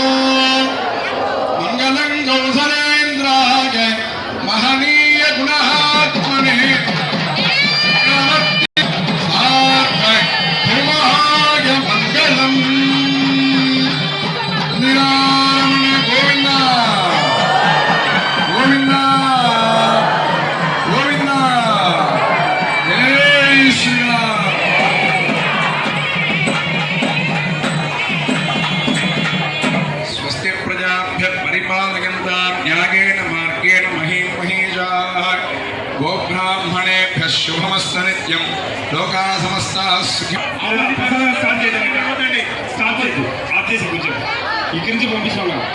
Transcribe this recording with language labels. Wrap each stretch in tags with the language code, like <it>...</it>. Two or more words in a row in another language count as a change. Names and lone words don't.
<sa>మంగళం కౌసలేంద్రాయ మహనీయ గుణాత్మనే మంగళం నిరామణ గోవింద గోవింద గోవింద జై శ్రీరామ్. పరిపాలయంతాం న్యాయేన మార్గేణ మహీం మహీజాః గోబ్రాహ్మణేభ్యः శుభమస్తు నిత్యం లోకా సమస్తాః సుఖినో</sa> <te>స్టార్ట్ చేసి కొంచెం ఇక్కడి నుంచి పంపిస్తాను.</te>